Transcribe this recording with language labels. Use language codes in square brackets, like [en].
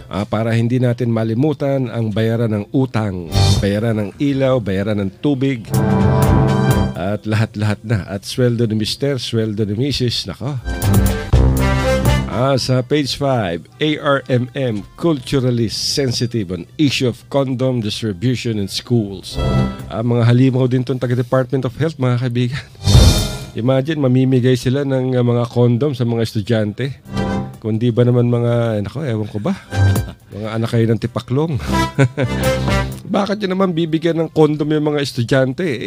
[tl] Para hindi natin malimutan ang bayaran ng utang, bayaran ng ilaw, bayaran ng tubig, at lahat-lahat na. At sweldo ni Mister, sweldo ni Mrs. [en] Sa page 5, ARMM culturally sensitive on issue of condom distribution in schools. [tl] Mga halimaw din itong taga-Department of Health, mga kaibigan. Imagine, mamimigay sila ng mga condom sa mga estudyante. Kundi ba naman mga, ewan ko ba, mga anak kayo ng tipaklong. Bakit nyo naman bibigyan ng condom yung mga estudyante?